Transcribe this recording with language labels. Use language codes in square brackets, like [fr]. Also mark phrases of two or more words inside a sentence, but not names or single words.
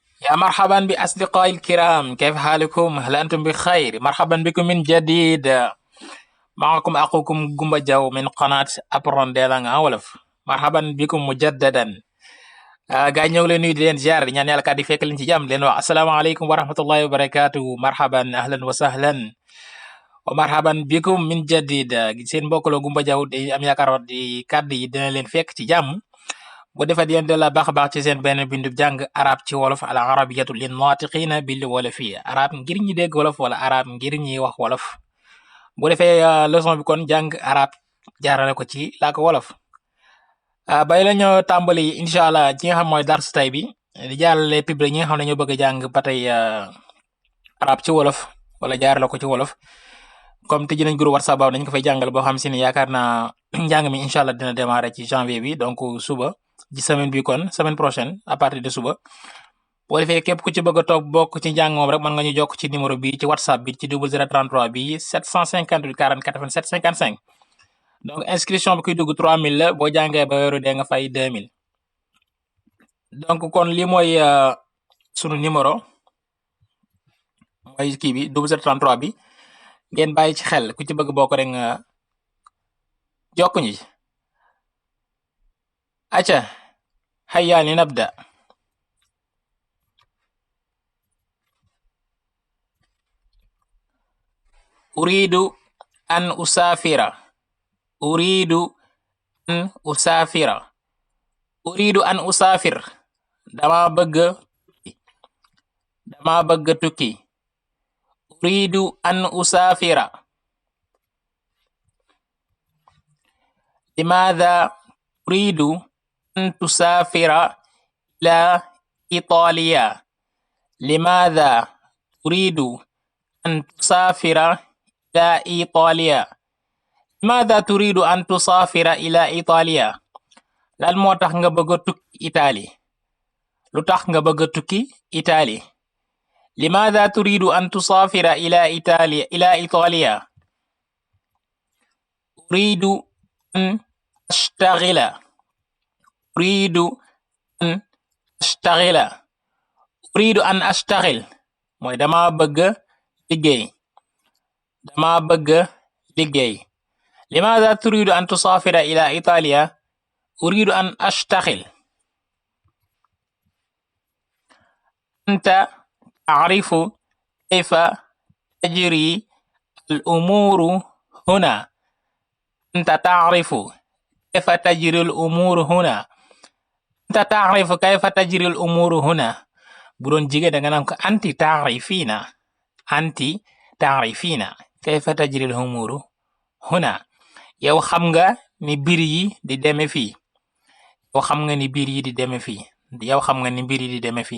[ar] يا مرحبا بأصدقائي الكرام، كيف حالكم؟ هل أنتم بخير؟ مرحبا بكم من جديد. معكم أخوكم جumba Jaw من قناة Apprendre Langue en Wolof. مرحبا بكم مجددا. [wo] gaa ñëw leen nuyu di leen ziar di ñaan yàlla kat di fekk leen ci jàmm leen wax [ar] السلام عليكم ورحمة الله وبركاته. مرحبا أهلا وسهلا ومرحبا بكم من جديد. [wo] Seen mbokk la Gumba Jaw di am yaakaar di kàddu yi dina leen fekk ci jàmm. bu defee di leen de la baax a baax ci seen benn bindub jàng arab ci wolof [ar] العربية للناطقين بالولوفية [wo] arab ngir ñi dégg wolof wala arab ngir ñi wax wolof. bu defee leçon bi kon jàng arab jaarale ko ci làkk wolof. bay la ñoo tàmbali [ar] إن شاء الله [wo] ci nga xam mooy dars tay bi di jaarale public ñi nga xam ne ñoo bëgg a jàng ba tey arab ci wolof wala jaarale ko ci wolof. comme tëj nañ groupe whatsapp baaw nañ ko fay jàngal boo xam si ne yaakaar naa njàng mi [ar] إن شاء الله [wo] dina démarrer ci janvier bi donc suba. ci semaine bi kon [fr] semaine prochaine à partir de [wo] suba boo defee képp ku ci bëgg a toog bokk ci njàng moom rek mën nga ñu jokk ci numéro bi ci whatsapp bi ci 0033 bi 758 40 87 55 [fr] donc inscription [wo] bi kuy dugg 3000 la boo jàngee ba weeru dee nga fay 2000 donc kon lii mooy sunu numéro mooy kii bi 0033 bi ngeen bàyyi ci xel ku ci bëgg bokk rek nga jokk ñi acca [ar] هيا لنبدأ. أريد أن أسافر. أريد أن أسافر. أريد أن أسافر. [wo] dama bëgg tukki. [ar] أريد أن أسافر. لماذا أريد أن تسافر إلى إيطاليا؟ لماذا تريد أن تسافر إلى إيطاليا؟ لماذا تريد أن تسافر إلى إيطاليا؟ [wo] lan moo tax nga bëgg a tukki Italie? lu tax nga bëgg a tukki Italie? [ar] لماذا تريد أن تسافر إلى إيطاليا؟ أريد أن أشتغل. أريد أن أشتغل. أريد أن أشتغل [wo] mooy dama bëgg liggéey. dama bëgg liggéey. [ar] لماذا تريد أن تسافر إلى إيطاليا؟ أريد أن أشتغل. أنت تعرف كيف تجري الأمور هنا. أنت تعرف كيف تجري الأمور هنا. أنت تعرف كيف تجري الأمور هنا. [wo] bu doon jigéen da nga naan ko [ar] أنتِ تعرفين أنتِ تعرفين كيف تجري الأمور هنا. [wo] yow xam nga ni mbir yi di deme fii. yow xam nga ni mbir yi di deme fii. yow xam nga ni mbir yi di deme fii.